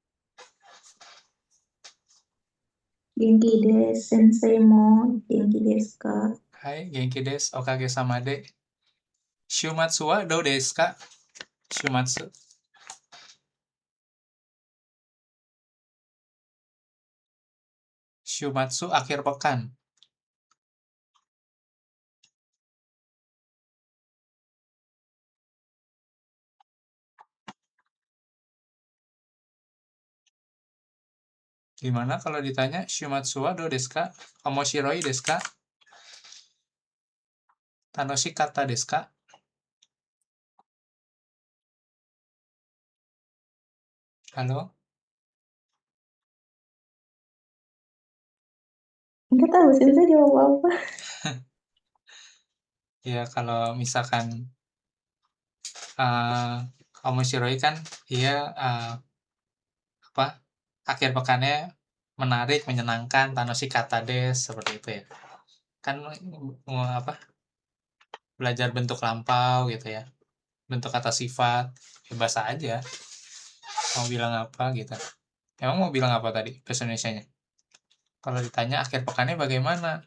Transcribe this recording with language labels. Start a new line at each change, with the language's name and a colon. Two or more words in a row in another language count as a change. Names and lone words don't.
Japanese: 元気です。先生も元気ですか？はい、元気です。おかげさまで。週末はどうですか？週末。週末、
Indonesian: akhir pekan. Gimana kalau ditanya
Japanese: 週末はどうですか? 面白いですか? 楽しかったですか?
Indonesian: Halo? Enggak tahu, sensei jawab apa. Ya, kalau misalkan uh, omoshiroi kan dia apa? Akhir pekannya menarik, menyenangkan,
Japanese: 楽しかったです
Indonesian: seperti itu ya. Kan apa? Belajar bentuk lampau gitu ya. Bentuk kata sifat, bebas aja. Mau bilang apa gitu. Emang mau bilang apa tadi bahasa Indonesianya? Kalau ditanya akhir pekannya bagaimana?